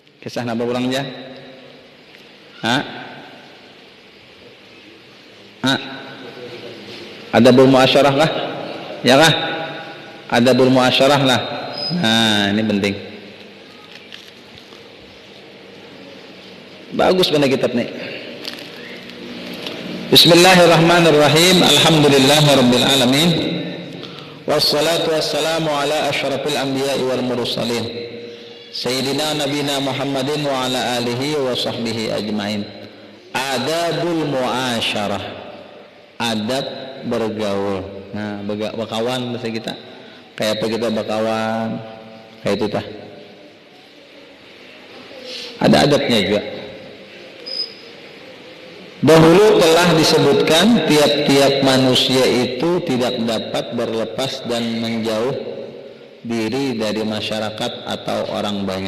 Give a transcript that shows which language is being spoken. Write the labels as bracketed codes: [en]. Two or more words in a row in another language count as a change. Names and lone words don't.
[bjn] Kisah napa ulang aja? [ar] أدب المعاشرة [bjn] lah. Ya kah? [ar] أدب المعاشرة [bjn] lah. Nah, ini penting. Bagus benar kitab nih. [ar] Bismillahirrahmanirrahim. الحمد لله رب العالمين. والصلاة والسلام على أشرف الأنبياء والمرسلين. سيدنا نبينا محمد وعلى آله وصحبه أجمعين. أدب المعاشرة. [id] Adab bergaul. [bjn] Nah, bakawan bahasa kita. Kayak apa kita bakawan? Kayak itu tah. [id] Ada adabnya juga. Dahulu telah disebutkan tiap-tiap manusia itu tidak dapat berlepas dan menjauh diri dari masyarakat atau orang banyak.